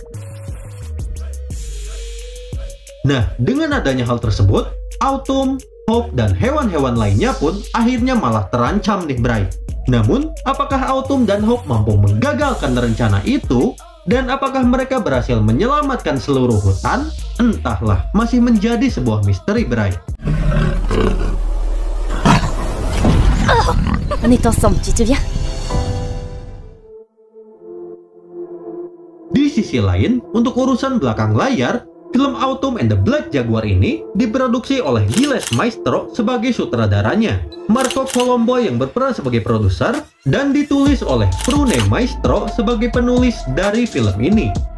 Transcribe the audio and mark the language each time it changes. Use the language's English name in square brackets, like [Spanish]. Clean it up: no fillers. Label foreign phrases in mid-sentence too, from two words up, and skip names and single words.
[Indonesian] Nah, dengan adanya hal tersebut, Autumn, Hope, dan hewan-hewan lainnya pun akhirnya malah terancam nih Bray. Namun, apakah Autumn dan Hope mampu menggagalkan rencana itu? Dan apakah mereka berhasil menyelamatkan seluruh hutan? Entahlah, masih menjadi sebuah misteri Bray. [French] On est ensemble, tu te souviens? [Indonesian] Di sisi lain, untuk urusan belakang layar, film Autumn and the Black Jaguar ini diproduksi oleh Gilles Maestro sebagai sutradaranya, Marco Colombo yang berperan sebagai produser, dan ditulis oleh Prune Maestro sebagai penulis dari film ini.